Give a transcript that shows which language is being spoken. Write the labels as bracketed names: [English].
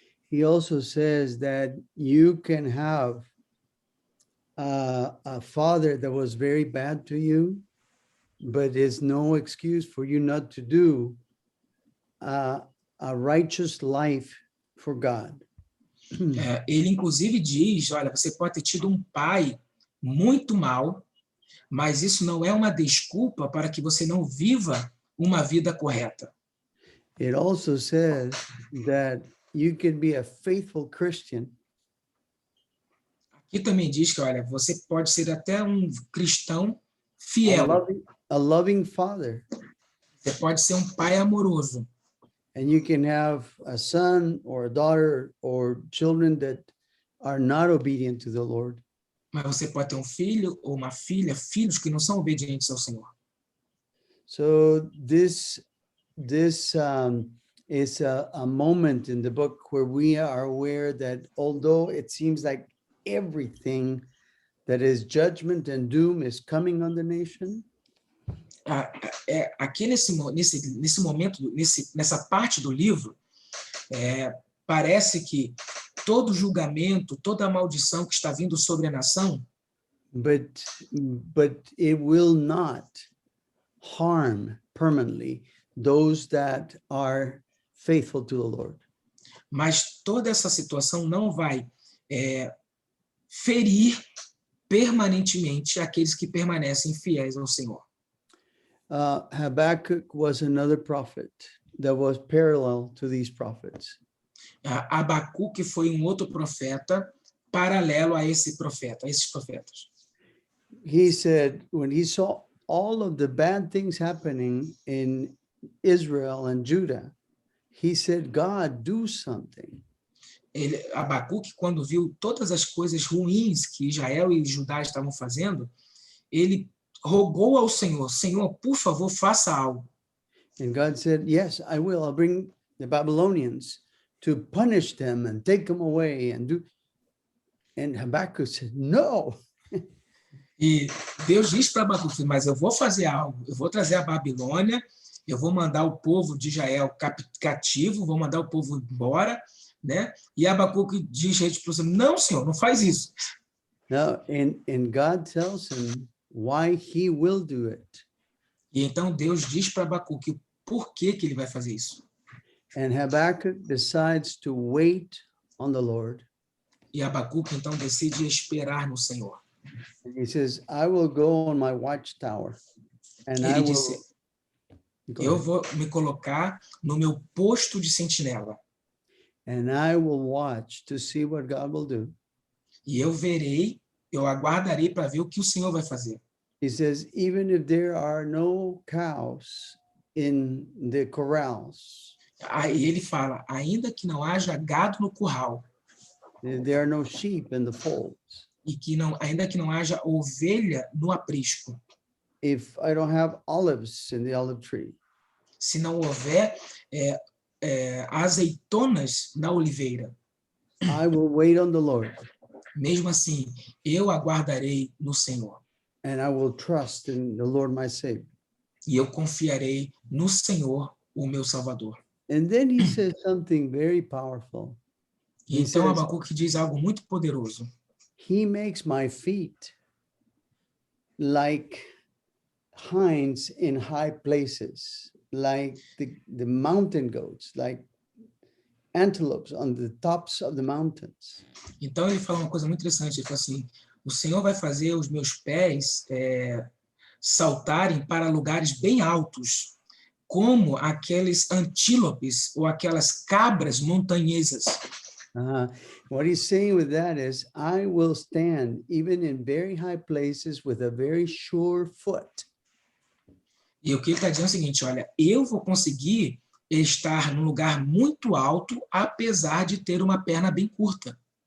[English] He also says that you can have a father that was very bad to you, but is no excuse for you not to do a righteous life for God. [Portuguese] Ele, inclusive, diz, olha, você pode ter tido um pai muito mal, mas isso não é uma desculpa para que você não viva uma vida correta. [English] It also says that you can be a faithful Christian. [Portuguese] Aqui também diz que, olha, você pode ser até um cristão fiel. [English] A loving father. [Portuguese] Você pode ser um pai amoroso. [English] And you can have a son or a daughter or children that are not obedient to the Lord. [Portuguese] Mas você pode ter um filho ou uma filha, filhos que não são obedientes ao Senhor. [English] So this is a moment in the book where we are aware that although it seems like everything that is judgment and doom is coming on the nation, [Portuguese] aqui nesse momento, nessa parte do livro, parece que todo julgamento, toda maldição que está vindo sobre a nação, [English] but it will not harm permanently those that are faithful to the Lord. [Portuguese] Mas toda essa situação não vai ferir permanentemente aqueles que permanecem fiéis ao Senhor. [English] Habakkuk was another prophet that was parallel to these prophets. [Portuguese] Abacuque foi um outro profeta paralelo a esses profetas. [English] He said when he saw all of the bad things happening in Israel and Judah, he said, God, do something. [Portuguese] Abacuque, quando viu todas as coisas ruins que Israel e Judá estavam fazendo, ele rogou ao Senhor, Senhor, por favor, faça algo. [English] And God said, yes, I will. I'll bring the Babylonians to punish them and take them away and do. And Habakkuk said, no. [Portuguese] E Deus diz para Abacuque, mas eu vou fazer algo, eu vou trazer a Babilônia, eu vou mandar o povo de Israel cativo, vou mandar o povo embora, né? E Abacuque diz para o Senhor, não, Senhor, não faz isso. [English] No, and God tells him why he will do it. [Portuguese] E então Deus diz para Abacuque por que ele vai fazer isso. [English] And Habakkuk decides to wait on the Lord. [Portuguese] E Abacuque então decide esperar no Senhor. [English] And he says, I will go on my watchtower. And [Portuguese] Ele disse, eu vou me colocar no meu posto de sentinela. [English] And I will watch to see what God will do. [Portuguese] E eu aguardarei para ver o que o Senhor vai fazer. [English] He says, even if there are no cows in the corrals. [Portuguese] Aí ele fala, ainda que não haja gado no curral. [English] There are no sheep in the folds. [Portuguese] E que ainda que não haja ovelha no aprisco. [English] If I don't have olives in the olive tree. [Portuguese] Se não houver azeitonas na oliveira. [English] I will wait on the Lord. [Portuguese] Mesmo assim, eu aguardarei no Senhor. [English] And I will trust in the Lord my Savior. [Portuguese] E eu confiarei no Senhor, o meu Salvador. [English] And then he says something very powerful. [Portuguese] E então Abacuque diz algo muito poderoso. [English] He makes my feet like hinds in high places, like the mountain goats, like antelopes on the tops of the mountains. [Portuguese] Então ele fala uma coisa muito interessante, ele fala assim, o Senhor vai fazer os meus pés saltarem para lugares bem altos, como aqueles antílopes ou aquelas cabras montanhesas. [English] What he's saying with that is, I will stand even in very high places with a very sure foot. [Portuguese] E o que ele está dizendo é o seguinte, olha, eu vou conseguir estar num lugar muito alto, apesar de ter uma perna bem curta.